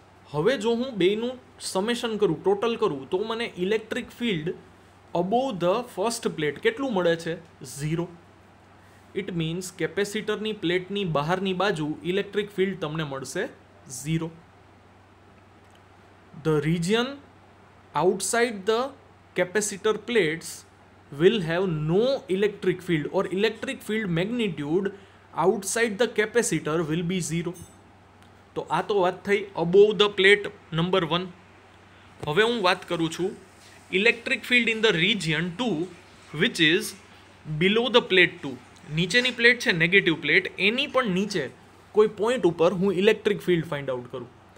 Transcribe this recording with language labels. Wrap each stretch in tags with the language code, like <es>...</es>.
<gu>હવે જો હું બેનું સમેશન કરું, ટોટલ કરું, તો મને</gu> <en>electric field above the first plate</en> <gu>કેટલું મળે છે? 0. ઇટ મીન્સ કેપેસિટરની પ્લેટની બહારની બાજુ ઇલેક્ટ્રિક ફિલ્ડ તમને મળશે 0.</gu> <en>The region outside the capacitor plates will have no electric field or electric field magnitude outside the capacitor will be 0.</en> <gu>તો આ તો વાત થઈ</gu> <en>above the plate</en> <gu>નંબર 1. હવે હું વાત કરું છું electric field in the</gu> <en>region 2 which is below the plate 2.</en> <gu>નીચેની પ્લેટ છે નેગેટિવ પ્લેટ, એની પણ નીચે કોઈ પોઈન્ટ ઉપર હું ઇલેક્ટ્રિક ફિલ્ડ ફાઇન્ડ આઉટ કરું.</gu>